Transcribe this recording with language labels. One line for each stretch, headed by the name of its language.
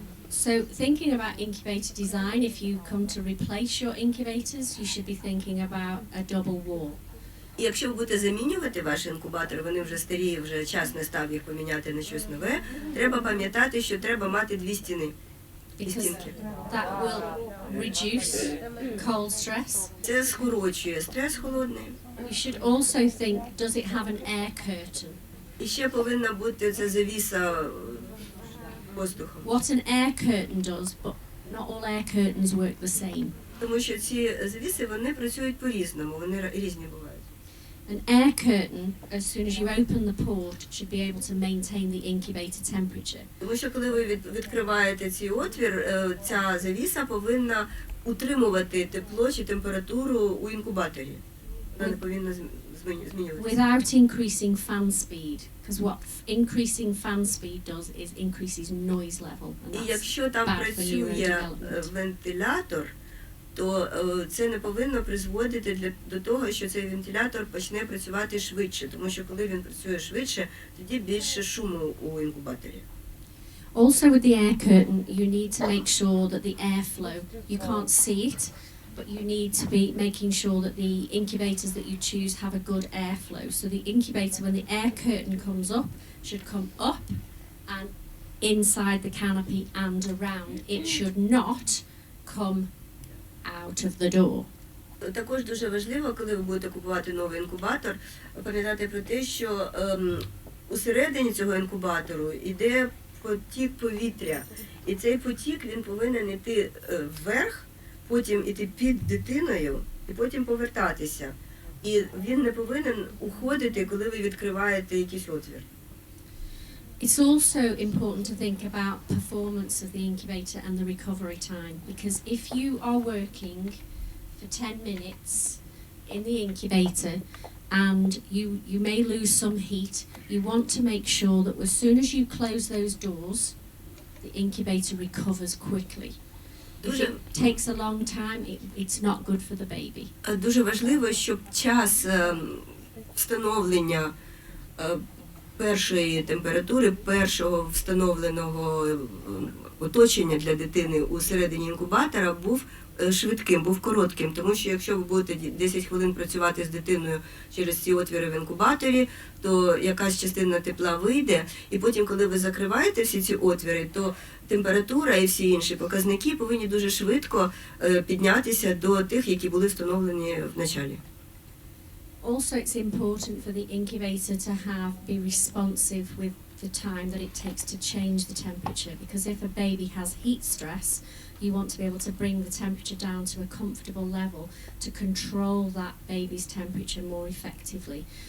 English: So thinking about incubator design, if you come to replace your incubators, you should be thinking about a double wall.
Ukrainian: І якщо ви будете замінювати ваші інкубатори, вони вже старі, вже час не став їх поміняти на щось нове, треба пам'ятати, що треба мати 2 стіни.
English: Because that will reduce cold stress.
Ukrainian: Це скорочує стрес холодний.
English: You should also think, does it have an air curtain?
Ukrainian: І ще повинна бути ця завіса воздуху.
English: What an air curtain does, but not all air curtains work the same.
Ukrainian: Тому що ці завіси, вони працюють по-різному, вони різні бувають.
English: An air curtain, as soon as you open the port, should be able to maintain the incubator temperature.
Ukrainian: Тому що коли ви відкриваєте цей отвір, ця завіса повинна утримувати тепло чи температуру у інкубаторі. Вона не повинна змінюватися.
English: Without increasing fan speed, because what increasing fan speed does is increases noise level. And
Ukrainian: І
English: that's
Ukrainian: якщо там
English: bad for
Ukrainian: працює
English: neurodevelopment.
Ukrainian: вентилятор, то це не повинно призводити до того, що цей вентилятор почне працювати швидше, тому що коли він працює швидше, тоді більше шуму у інкубаторі.
English: Also with the air curtain, you need to make sure that the airflow, you can't see it, but you need to be making sure that the incubators that you choose have a good airflow. So the incubator, when the air curtain comes up, should come up and inside the canopy and around. It should not come out of the door.
Ukrainian: Також дуже важливо, коли ви будете купувати новий інкубатор, пам'ятати про те, що усередині цього інкубатору йде потік повітря. І цей потік, він повинен йти вверх, потім йти під дитиною і потім повертатися. І він не повинен уходити, коли ви відкриваєте якийсь отвір.
English: It's also important to think about performance of the incubator and the recovery time, because if you are working for 10 minutes in the incubator and you may lose some heat, you want to make sure that as soon as you close those doors, the incubator recovers quickly. If it takes a long time, it's not good for the baby.
Ukrainian: Дуже важливо, щоб час встановлення першої температури, першого встановленого оточення для дитини у середині інкубатора був швидким, був коротким, тому що якщо ви будете 10 хвилин працювати з дитиною через ці отвіри в інкубаторі, то якась частина тепла вийде, і потім, коли ви закриваєте всі ці отвіри, то температура і всі інші показники повинні дуже швидко піднятися до тих, які були встановлені в началі.
English: Also, it's important for the incubator to be responsive with the time that it takes to change the temperature, because if a baby has heat stress, you want to be able to bring the temperature down to a comfortable level to control that baby's temperature more effectively.